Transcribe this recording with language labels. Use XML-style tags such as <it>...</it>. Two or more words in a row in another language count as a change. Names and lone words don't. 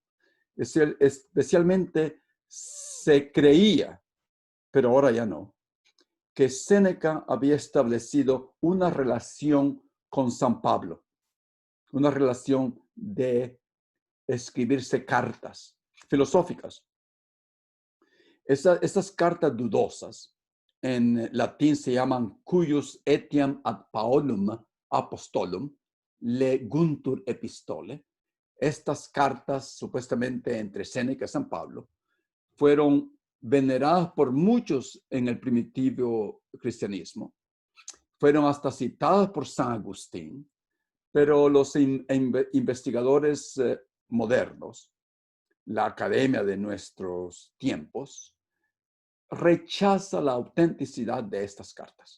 <es>Especialmente se creía, pero ahora ya no, que Séneca había establecido una relación con San Pablo, una relación de escribirse cartas filosóficas. Estas cartas dudosas en latín se llaman</es> <la>cuius etiam ad Paulum apostolum leguntur epistole.</la> <es>Estas cartas, supuestamente entre Séneca y San Pablo, fueron veneradas por muchos en el primitivo cristianismo. Fueron hasta citadas por San Agustín, pero los investigadores modernos, la academia de nuestros tiempos, rechaza la autenticidad de estas cartas.</es>